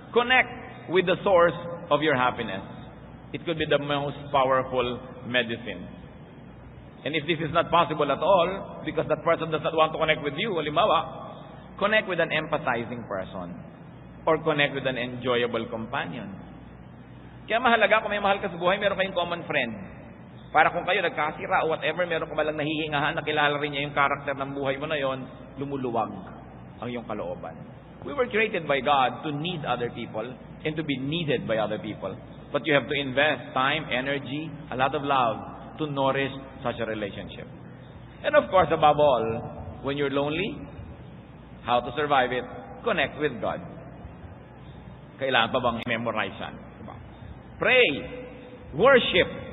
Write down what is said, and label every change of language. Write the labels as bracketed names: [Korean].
[English] Connect with the source of your happiness. It could be the most powerful medicine. And if this is not possible at all, because that person does not want to connect with you, halimbawa, connect with an empathizing person. Or connect with an enjoyable companion. [Filipino] Kaya mahalaga, kung may mahal ka sa buhay, meron kayong common friend. Para kung kayo nagkasira o whatever, meron ka malang nahihingahan, nakilala rin niya yung karakter ng buhay mo na yon, lumuluwag ang iyong kalooban. [English] We were created by God to need other people and to be needed by other people. But you have to invest time, energy, a lot of love to nourish such a relationship. And of course, above all, when you're lonely, how to survive it? Connect with God. [Filipino] Kailangan pa bang memorize yan? Diba? [English] Pray. Worship.